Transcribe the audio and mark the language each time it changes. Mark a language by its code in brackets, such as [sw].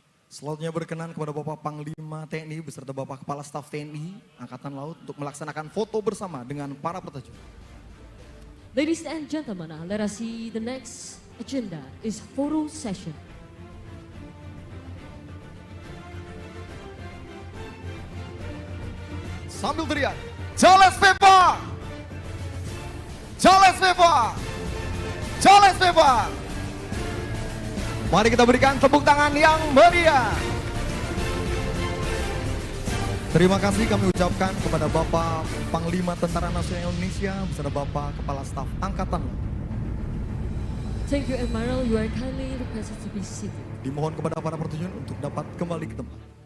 [id] Selanjutnya berkenan kepada Bapak Panglima TNI beserta Bapak Kepala Staf TNI Angkatan Laut untuk melaksanakan foto bersama dengan para peterjun. [en] Ladies and gentlemen, let us see the next agenda is photo session. [id] Sambil teriak, Jales Pepa! Jales Pepa! Jales Pepa! Mari kita berikan tepuk tangan yang meriah. Terima kasih kami ucapkan kepada Bapak Panglima Tentara Nasional Indonesia beserta Bapak Kepala Staf Angkatan Laut. [en] Thank you, Admiral. You are kindly requested to be seated. [id] Dimohon kepada para peterjun untuk dapat kembali ke tempat.